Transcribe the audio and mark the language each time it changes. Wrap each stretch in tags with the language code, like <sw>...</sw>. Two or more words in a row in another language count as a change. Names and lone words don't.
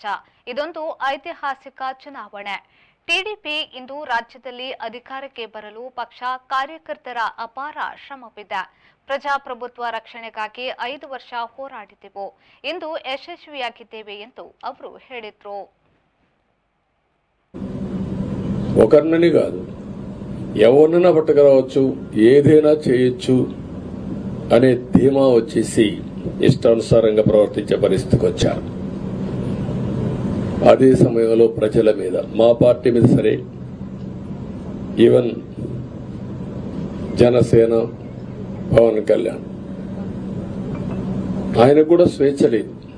<kn>ಇದೊಂದು ಐತಿಹಾಸಿಕ ಚುನಾವಣೆ. ಟಿಡಿಪಿ ಇಂದು ರಾಜ್ಯದಲ್ಲಿ ಅಧಿಕಾರಕ್ಕೆ ಬರಲು ಪಕ್ಷ ಕಾರ್ಯಕರ್ತರ ಅಪಾರ ಶ್ರಮವಿದೆ. ಪ್ರಜಾಪ್ರಭುತ್ವ ರಕ್ಷಣೆಗಾಗಿ 5 ವರ್ಷ ಹೋರಾಡಿದೆವು. ಇಂದು ಯಶಸ್ವಿಯಾಗಿದ್ದೇವೆ ಎಂದು ಅವರು ಹೇಳಿದರು.</kn> <te>ఒకరిని కాదు ఎవరినైనా పట్టుకురావచ్చు, ఏదైనా చేయొచ్చు అనే ధీమా వచ్చేసి ఇష్టానుసారంగా ప్రవర్తించే పరిస్థితికి వచ్చారు. అదే సమయంలో ప్రజల మీద, మా పార్టీ మీద సరే, ఈవెన్ జనసేన పవన్ కళ్యాణ్ ఆయనకు కూడా స్వేచ్ఛ లేదు.</te>